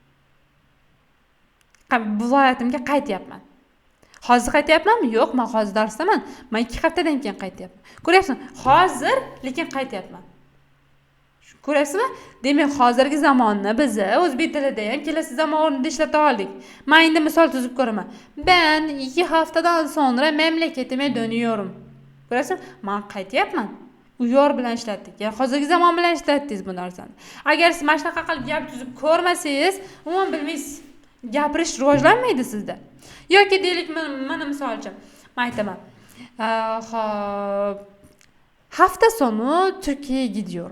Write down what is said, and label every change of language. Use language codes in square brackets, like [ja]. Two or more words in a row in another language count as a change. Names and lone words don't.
[uz] Viloyatimga qaytyapman. Hozir qaytyapmanmi? Yo'q, men hozir darsdaman. Men 2 haftadan keyin qaytyapman. Ko'ryapsizmi? Hozir, lekin qaytyapman. Ko'ryapsizmi? Demak, hozirgi zamonni biz o'zbek tilida ham kelasi zamon o'rnida ishlata oldik. Men endi misol tuzib ko'raman. [tr] Ben 2 haftadan sonra memleketime dönüyorum. [uz] Ko'ryapsizmi? Men qaytyapman. U yor bilan ishlatdik. Ya'ni hozirgi zamon bilan ishlatdingiz bu narsani. Agar siz mana shunaqa qilib gap tuzib ko'rmasangiz, umuman bilmaysiz. Gapirish rivojlanmaydi sizda. Yoki deylik, mana misol uchun men aytaman. [tr] Hafta sonu Turkiyaga gidiyorum.